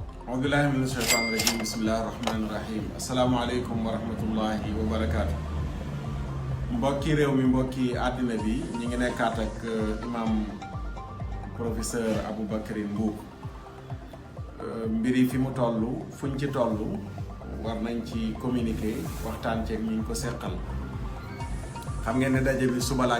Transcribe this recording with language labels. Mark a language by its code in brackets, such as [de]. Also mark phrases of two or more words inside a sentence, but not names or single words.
[ar] أعوذ بالله من الشيطان الرجيم بسم الله الرحمن الرحيم السلام عليكم ورحمة الله وبركاته [wo] mbokki réew mi mbokki àddina bi ñi ngi nekkaat ak imam professeur Aboubacry Mbuub mbiri fi mu toll fuñ ci toll war nañ ci communiquer waxtaan ceeg ñu ko seqal xam ngeen ne daje bi suba la ak